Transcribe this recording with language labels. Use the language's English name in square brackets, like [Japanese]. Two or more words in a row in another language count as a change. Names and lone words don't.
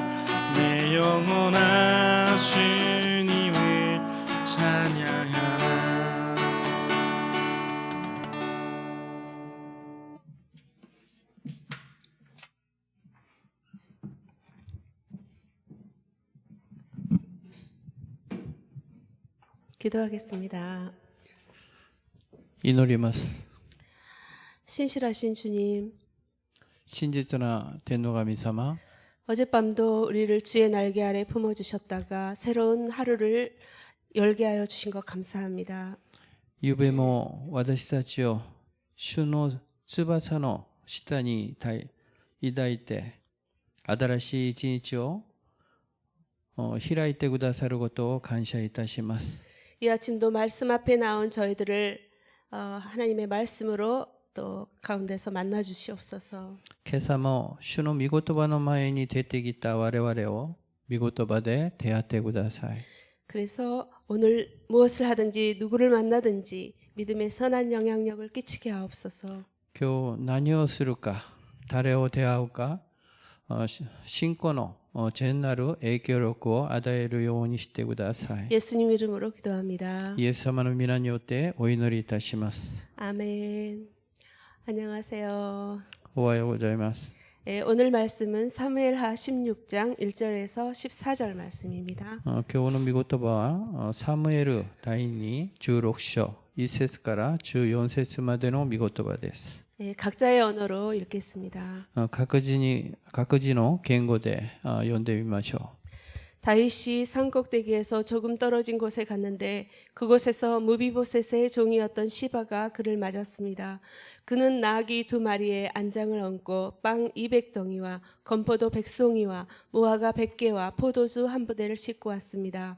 [Korean] 내 영혼아 주님을 찬양하라. 기도하겠습니다. [Japanese] 祈ります。 [Korean] 신실하신 주님, [Japanese] 真実な天の神様、 [Korean] 어젯밤도 우리를 주의 날개 아래 품어주셨다가 새로운 하루를 열게 하여 주신 것 감사합니다. [Japanese] ゆうべも私たちを主の翼の下に抱いて、新しい一日を開いてくださることを感謝いたします。 [Korean] 이 아침도 말씀 앞에 나온 저희들을 하나님의 말씀으로 또 가운데서 만나 주시옵소서. [Japanese] 今朝も主の御言葉の前に出てきた我々を御言葉で出会ってください。 [Korean] 그래서 오늘 무엇을 하든지 누구를 만나든지 믿음의 선한 영향력을 끼치게 하옵소서. [Japanese] 今日何をするか、誰を出会うか、信仰の善なる影響力を与えるようにしてください。 [Korean] 예수님 이름으로 기도합니다. [Japanese] イエス様の皆によってお祈りいたします。 [Korean] 아멘. 안녕하세요. [Japanese] おはようございます。 [Korean] 오늘 말씀은 사무엘하 16장 1절에서 14절 말씀입니다. [Japanese] 今日の御言葉はサムエル第2 16章1節から14節までの御言葉です。 [Korean] 각자의 언어로 읽겠습니다. [Japanese] 各自の言語で読んでみましょ [Korean] 다윗이 산꼭대기에서 조금 떨어진 곳에 갔는데 그곳에서 무비보셋의 종이었던 시바가 그를 맞았습니다. 그는 나귀 2마리에 안장을 얹고 빵 200덩이와 건포도 100송이와 무화과 100개와 포도주 한 부대를 싣고 왔습니다.